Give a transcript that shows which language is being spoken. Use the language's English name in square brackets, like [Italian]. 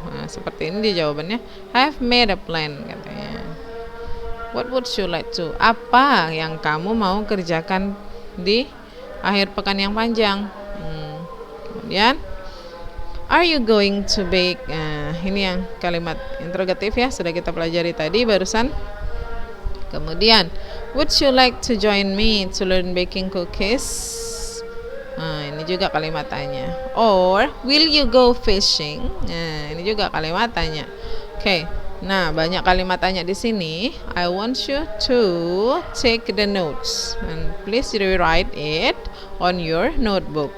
[Indonesian] Nah, seperti ini dia jawabannya. [English] I've made a plan [Indonesian] katanya. [English] What would you like to? [Indonesian] Apa yang kamu mau kerjakan di akhir pekan yang panjang? Kemudian, [English] are you going to bake? [Indonesian] Nah, ini yang kalimat interrogatif ya, sudah kita pelajari tadi barusan. Kemudian, [English] would you like to join me to learn baking cookies? [Indonesian] Nah, ini juga kalimat tanya. [English] Or, will you go fishing? [Indonesian] Nah, ini juga kalimat tanya. Oke. Nah, banyak kalimat tanya di sini. [English] I want you to take the notes and please rewrite it on your notebook.